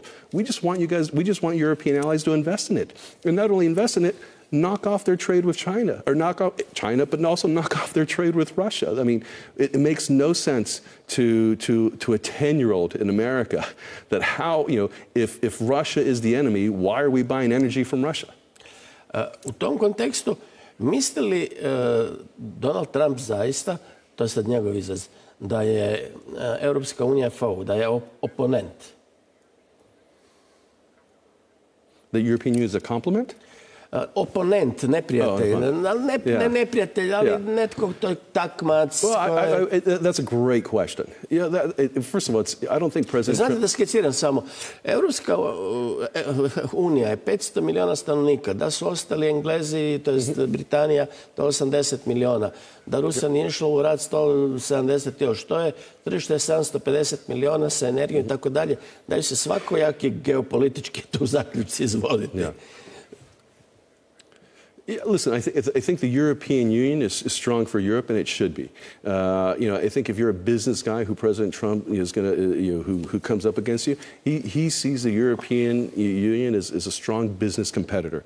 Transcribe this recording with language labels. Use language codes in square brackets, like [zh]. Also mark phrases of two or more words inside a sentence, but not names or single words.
[en] We just want you guys, we just want European allies to invest in it. And not only invest in it, knock off their trade with China, or knock off China, but also knock off their trade with Russia. I mean, it makes no sense to a 10-year-old in America that how, you know, if Russia is the enemy, why are we buying energy from Russia? [hr] U tom kontekstu, misli li Donald Trump zaista, to je sad njegov izraz, da je Europska unija foe, da je oponent? [en] The European Union is a compliment? [hr] Oponent, neprijatelj, ne neprijatelj, ali netko to je takmac. [en] That's a great question. Yeah, first of all, I don't think President [hr] Znate da skiciram samo, Europska unija je 500 miliona stanovnika, da su ostali Englezi, to je Britanija, to je 80 miliona, da Rusija nije išla u rat 170 još, to je tržište 750 miliona sa energijom i tako dalje, daju se svakojaki geopolitički tu zaključci izvoditi. [en] Yeah, listen, I think the European Union is strong for Europe, and it should be. You know, I think if you're a business guy who President Trump is going to, who comes up against you, he sees the European Union as a strong business competitor.